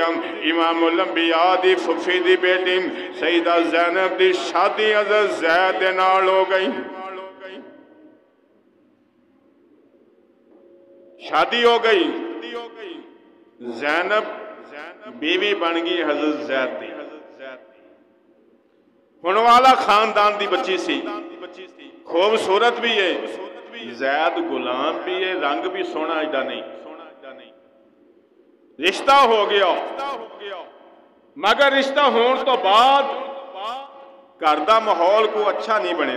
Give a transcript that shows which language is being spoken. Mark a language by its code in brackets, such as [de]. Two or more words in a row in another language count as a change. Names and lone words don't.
[pa] امام الانبیاء دی پھپھی دی بیٹی سعیدہ زینب دی شادی حضرت زید دے نال ہو گئی. شادی ہو گئی، زینب بیوی بن گئی حضرت زید دی. ہونے والا خاندان دی بچی سی، خوبصورت بھی ہے، زید غلام بھی ہے، رنگ بھی سونا ایڈا نہیں، رشتہ ہو گیا، مگر رشتہ ہون تو بعد گھر دا ماحول کو اچھا نہیں بنیا۔